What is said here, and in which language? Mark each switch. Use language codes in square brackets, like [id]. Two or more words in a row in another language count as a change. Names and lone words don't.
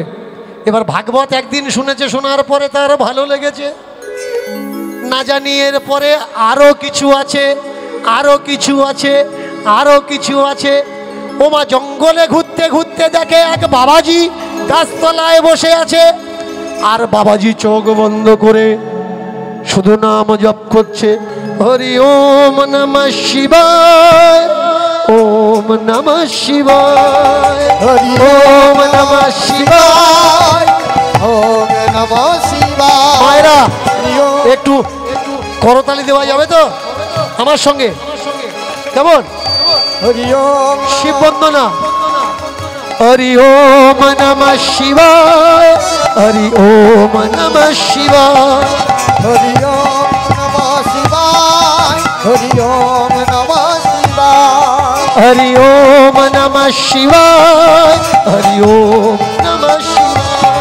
[bn] এবার ভাগবত একদিন শুনেছে, শোনার পরে তার ভালো লেগেছে, না জানি এর পরে আরও কিছু আছে, আরও কিছু আছে, আরও কিছু আছে। ওমা জঙ্গলে ঘুরতে ঘুরতে দেখে এক বাবাজি গাছতলায় বসে আছে, আর বাবাজি চোখ বন্ধ করে শুধু নাম জপ করছে, [sa] হরি ওম নমঃ শিবায়, ওম নমঃ শিবায়, হরি ওম নমঃ শিবায়, ওম নমঃ শিবায়। [bn] মায়েরা [sa] হরি ওম। [bn] একটু করতালি দেওয়া যাবে তো আমার সঙ্গে? কেমন? [sa] হরি ওম। [bn] শিব বন্দনা। [sa] হরি ওম নমঃ শিবায়, হরি ওম নমঃ শিবায়, হরি ওম নমঃ শিবায়, হরি ওম নমঃ শিবায়, হরি ওম নমঃ শিবায়, হরি ওম নমঃ শিবায়,